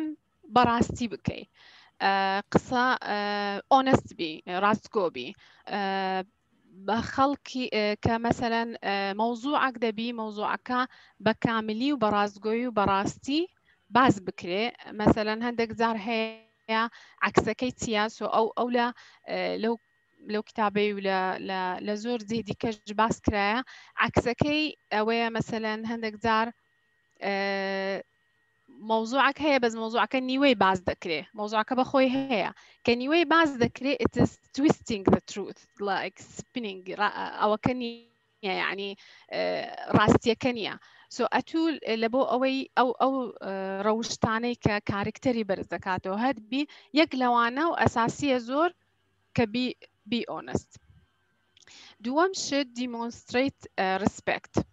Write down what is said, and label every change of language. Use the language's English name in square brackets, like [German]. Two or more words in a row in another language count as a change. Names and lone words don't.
[Central Kurdish] بەڕاستی بکەی قسە ئۆنست بی ڕاستگۆ بی بە خەڵکی کە مەسەلەن مەوزوعەک دەبی مەوزوعەکە بە کاملی و بە ڕاستگۆیی و بەڕاستی باز بکرێ مەسەلەن هەندێک جار هەیە عکسەکەی چیاس و ئەو لەو کتابەی و لە زۆر جێ دیکەش باس کرایە عکسەکەی ئەوەیە مەسەلەن هەندێک جار مەوزوعەک هەیە بەس مەوزوعەکە نیوەی باز دەکرێ مەوزوعەکە بەخۆی هەیە کە نیوەی باز دەکرێ [English] it is twisting the truth like spinning [Central Kurdish] ئەوەکە نییە یعنی ڕاستیەکە نییە سو ئەتوو لە بۆ ئەوەی ئەو ڕەوشتانەی کە کارکتەری بەرز دەکاتەوە هەربی یەک لەوانە و ئەساسیە زۆر کە [English] be honest [Central Kurdish] دووەم شت [English] demonstrate respect